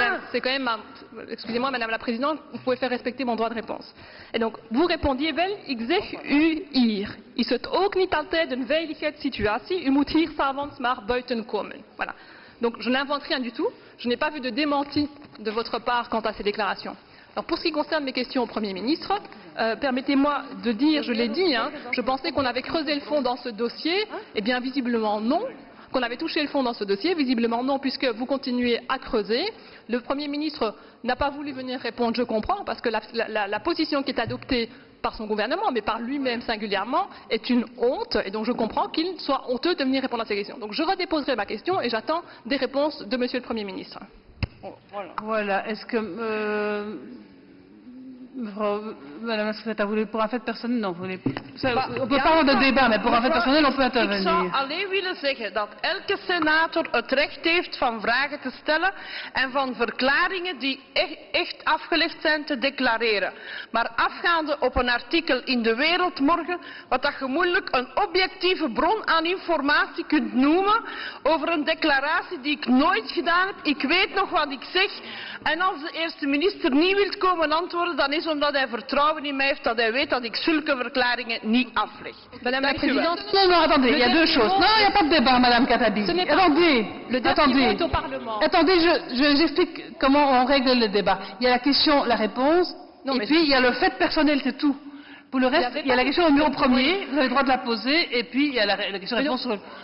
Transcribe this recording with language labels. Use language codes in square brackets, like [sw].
[fr] C'est quand même, excusez-moi Madame la Présidente, vous pouvez faire respecter mon droit de réponse. Et donc, vous répondiez [nl] wel, ik zeg u hier, is het ook niet altijd een veiligheidssituatie, u moet hier s'avonds maar buiten komen. [fr] Voilà. Donc, je n'invente rien du tout, je n'ai pas vu de démenti de votre part quant à ces déclarations. Alors, pour ce qui concerne mes questions au Premier ministre, permettez-moi de dire, je l'ai dit, je pensais qu'on avait creusé le fond dans ce dossier, eh bien visiblement non. Qu'on avait touché le fond dans ce dossier, visiblement non, puisque vous continuez à creuser. Le Premier ministre n'a pas voulu venir répondre, je comprends, parce que la position qui est adoptée par son gouvernement, mais par lui-même singulièrement, est une honte, et donc je comprends qu'il soit honteux de venir répondre à ces questions. Donc je redéposerai ma question et j'attends des réponses de Monsieur le Premier ministre. Voilà. Est-ce que... Madame la secrétaire, vous voulez pour un fait personnel? Non, vous voulez... on peut pas avoir de débat, mais pour un fait personnel, on peut intervenir. [nl] Ik zou alleen willen zeggen dat elke senator het recht heeft van vragen te stellen en van verklaringen die echt afgelegd zijn te declareren. Maar afgaande op een artikel in De Wereld morgen, wat dat je moeilijk een objectieve bron aan informatie kunt noemen over een declaratie die ik nooit gedaan heb. Ik weet nog wat ik zeg. En als de eerste minister niet wil komen antwoorden, dan is omdat hij vertrouwen in mij heeft, dat hij weet dat ik zulke verklaringen niet afleg. [fr] Madame la Présidente, non, attendez, il y a deux choses. Non, il n'y a pas de débat, Madame Katabi. Attendez, le dossier est au Parlement. Attendez, j'explique comment on règle le débat. Il y a la question, la réponse, et puis il y a le fait personnel, c'est tout. Pour le reste, il y a la question au numéro premier, vous avez le droit de la poser, et puis il y a la question-réponse sur...